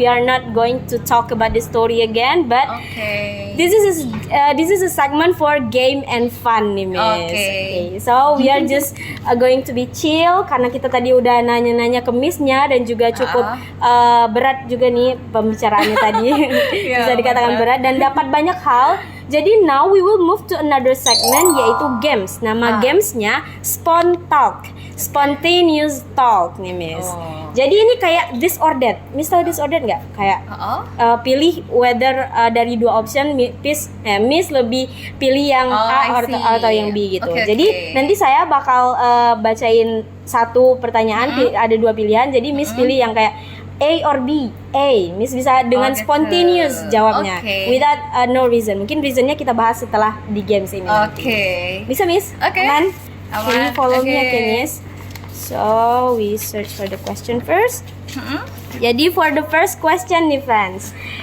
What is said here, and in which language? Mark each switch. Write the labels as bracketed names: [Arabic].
[English] We are not going to talk about the story again, but [Indonesian] Oke. [English] this is a segment for game and fun nih Miss. Okay. So we are just going to be chill [Indonesian] karena kita tadi udah nanya-nanya ke Miss-nya dan juga cukup berat juga nih pembicaraannya tadi. Ya, Bisa dikatakan berat dan dapat banyak hal. [English] Jadi now we will move to another segment [Indonesian] yaitu games. Nama gamesnya Spontaneous Talk nih Miss. Oh. Jadi ini kayak this or that. Miss tahu this or that nggak? Kayak pilih whether dari dua option Miss lebih pilih yang A [English] I see. [Indonesian] atau yang B gitu. Oke, Jadi oke. nanti saya bakal bacain satu pertanyaan ada dua pilihan. Jadi Miss pilih yang kayak A or B. A, Miss bisa dengan gitu. spontaneous jawabnya Oke. [English] without no reason. [Indonesian] Mungkin reasonnya kita bahas setelah di games ini. Oke. Bisa Miss? Oke. Aman? Aman. [English] Can you follow me [Indonesian] Oke. [English] okay, Miss? So we search for the question first. Jadi for the first question nih friends.